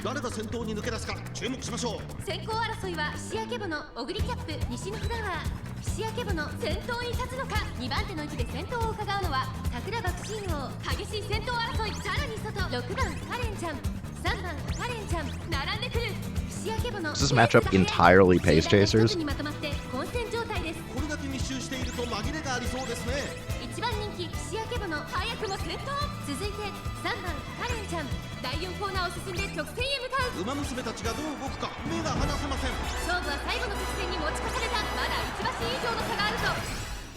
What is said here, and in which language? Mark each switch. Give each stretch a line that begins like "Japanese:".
Japanese: 誰が先頭に抜け出すか注目しましょう。先行争いは菱焼けぼの小栗キャップ西のフラワー菱焼けぼの先頭に立つのか。 2番手の位置で先頭を伺うのは桜爆心王。激しい先頭争い。さらに外6番カレンちゃん3番カレンちゃん並んでくる。菱焼けぼの
English: Does this match up entirely pace chasers?
Japanese: にまとまって混戦状態です。これだけ密集していると紛れがありそうですね。 1番人気菱焼けぼの早くも先頭。続いて3番カレンちゃん第4コーナーを進んで直線へ向かう。馬娘たちがどう動くか目が離せません。勝負は最後の直線に持ち越された。まだ1馬身以上の差があると。